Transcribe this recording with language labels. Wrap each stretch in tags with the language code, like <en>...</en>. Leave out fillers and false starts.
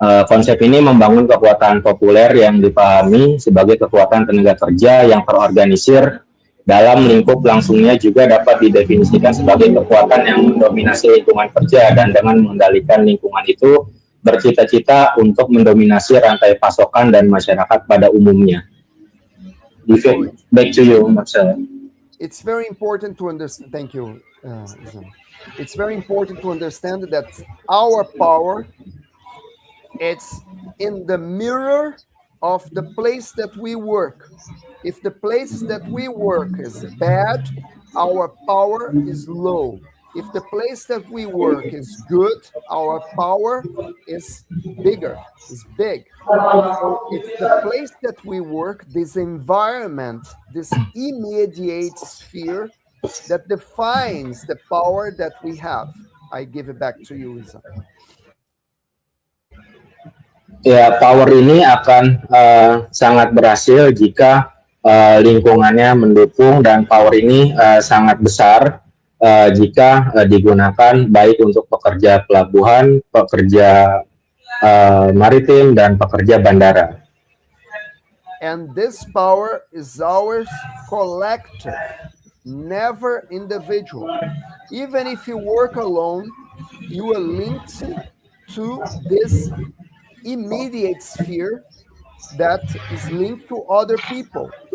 <id>Konsep ini membangun kekuatan populer yang dipahami sebagai kekuatan tenaga kerja yang terorganisir dalam lingkup langsungnya, juga dapat didefinisikan sebagai kekuatan yang mendominasi lingkungan kerja dan dengan mengendalikan lingkungan itu bercita-cita untuk mendominasi rantai pasokan dan masyarakat pada umumnya.</id> <en>Back to you, Marcel. It's very important to understand. Thank you, Izam. It's very important to understand that our power, it's in the mirror of the place that we work. If the place that we work is bad, our power is low. If the place that we work is good, our power is bigger, is big. So it's the place that we work, this environment, this immediate sphere that defines the power that we have. I give it back to you, Izam.</en> <id>Ya, power ini akan sangat berhasil jika lingkungannya mendukung, dan power ini sangat besar jika digunakan baik untuk pekerja pelabuhan, pekerja maritim, dan pekerja bandara.</id> <en>And this power is ours collective, never individual. Even if you work alone, you are linked to this immediate sphere that is linked to other people.</en>